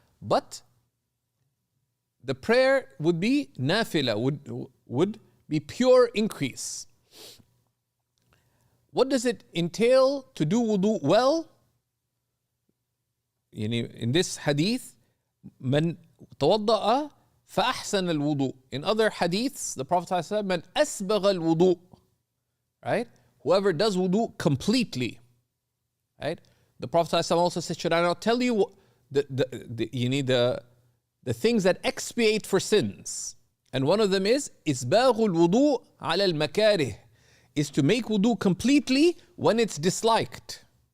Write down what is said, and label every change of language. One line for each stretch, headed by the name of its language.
English: But the prayer would be nafila, would be pure increase. What does it entail to do wudu well? In this hadith,
Arabic: من توضأ فأحسن الوضوء.
English: In other hadiths, the Prophet said,
Arabic: من أسبغ الوضوء.
English: Right? Whoever does wudu completely. Right? The Prophet also said, should I not tell you the things that expiate for sins? And one of them is
Arabic: إسباغ الوضوء على المكاره,
English: is to make wudu completely when it's disliked.